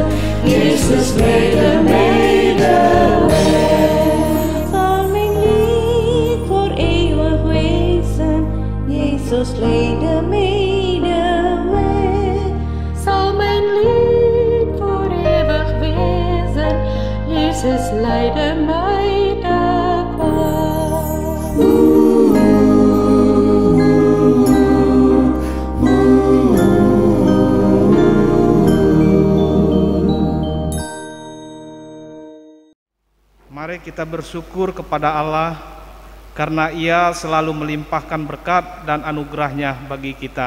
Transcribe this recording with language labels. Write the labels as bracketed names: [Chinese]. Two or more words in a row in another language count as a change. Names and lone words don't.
[Dutch] Jezus leidde mij de weg, zal mijn lied voor eeuwig wezen. Jezus leidde mij de weg, zal mijn lied voor eeuwig wezen. Jezus leidde mij de [Indonesian] Mari kita bersyukur kepada Allah karena Ia selalu melimpahkan berkat dan anugerahnya bagi kita.